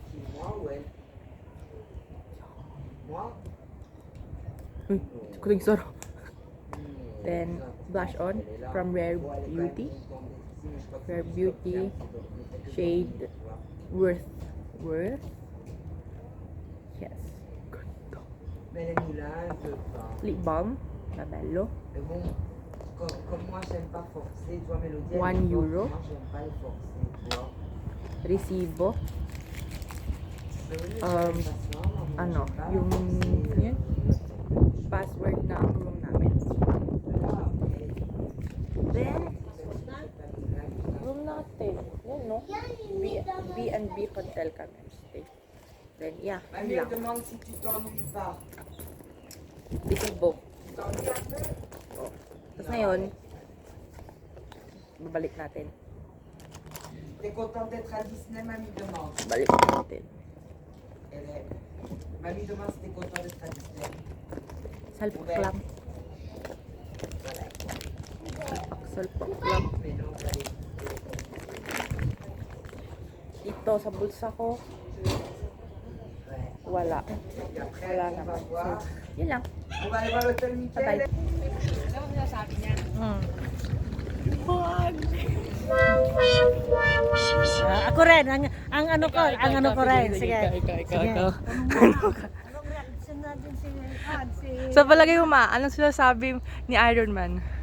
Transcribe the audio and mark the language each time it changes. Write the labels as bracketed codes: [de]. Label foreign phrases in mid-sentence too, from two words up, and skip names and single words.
[en] Kuling soro. Then blush on from Rare Beauty. Rare Beauty shade Worth. Yes. Lip balm Labello. [fr] Comme moi j'aime pas forcer, tu vois Mélodie. 1 euro. Moi j'aime pas le forcer, tu vois. [tl] Resibo. Ano, yung yun, password ng room namin. Then, room natin. Yun, no? B&B hotel kami stay. [en] Then, yeah, [tl] yun [fr] Mamie, elle [tl] lang. [fr] demande si tu t'ennuies pas. [en] This is book. [tl] Tapos ngayon, babalik natin. [fr] T'es contente d'être à Disney, mamie demande. [tl] Balik natin. [fr] Mamie demande si t'es contente d'être à Disney. [tl] Salpak lang. Salpak lang. [fr] Mais non, allez. [tl] Ito sa bulsa ko, [fr] Ouais. [tl] wala. [fr] Et après, [tl] Wala [fr] on [tl] na. [fr] va voir. [tl] Yun lang. [fr] On va aller voir l'hôtel Michel. [tl] Patay. Wag. Ako rin, ang ano ko, ang ano ko rin. Sige. Ikaw. Anong reaction natin si Ad? Si... Sa palagay mo, Ma, anong sinasabi ni Iron Man?